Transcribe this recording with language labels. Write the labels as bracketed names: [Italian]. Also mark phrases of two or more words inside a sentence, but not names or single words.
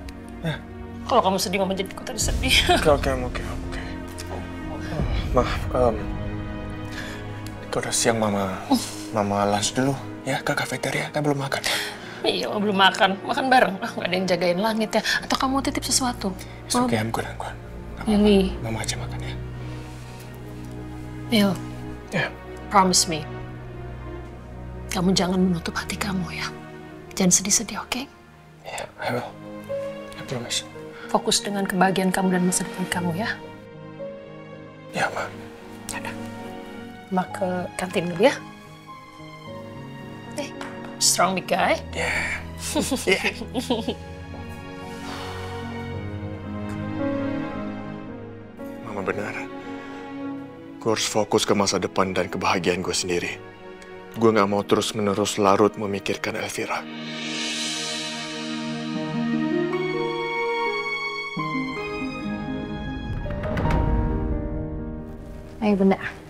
[Indonesian] Kalau kamu sedih, Mama jadi ikutan sedih. Oke. Ma, udah siang Mama lunch dulu ya ke kafeteria, kan belum makan. Iya, belum makan. Makan bareng. Nggak ada yang jagain langit ya. Atau kamu titip sesuatu? Oke, [English] I'm good. [Indonesian] Lily. Mama aja makan ya. Neil. Ya. [English] Promise me. [Indonesian] Kamu jangan menutup hati kamu ya. Jangan sedih-sedih, oke? Ya, [English] I will. I promise. [Indonesian] Fokus dengan kebahagiaan kamu dan masa depan kamu ya. Ya, Ma. Yaudah. Ma ke kantin dulu ya. [English] Strong big guy. [Indonesian] Yeah. Mama benar. Gue harus fokus ke masa depan dan kebahagiaan gue sendiri. Gue gak mau terus-menerus larut memikirkan Elvira. Ayo, Bunda.